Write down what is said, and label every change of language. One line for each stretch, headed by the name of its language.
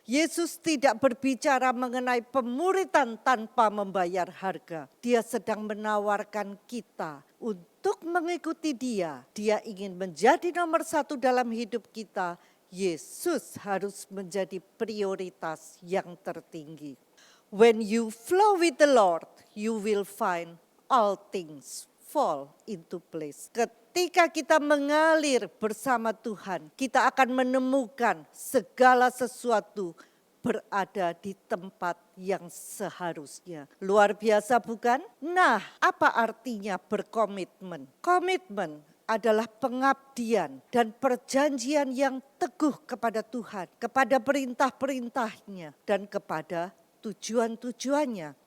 Indonesian: Yesus tidak berbicara mengenai pemuritan tanpa membayar harga. Dia sedang menawarkan kita untuk mengikuti Dia. Dia ingin menjadi nomor satu dalam hidup kita. Yesus harus menjadi prioritas yang tertinggi.
English: When you flow with the Lord, you will find all things fall into place.
Indonesian: Ketika kita mengalir bersama Tuhan, kita akan menemukan segala sesuatu berada di tempat yang seharusnya. Luar biasa bukan? Nah, apa artinya berkomitmen? Komitmen adalah pengabdian dan perjanjian yang teguh kepada Tuhan, kepada perintah-perintahnya, dan kepada tujuan-tujuannya.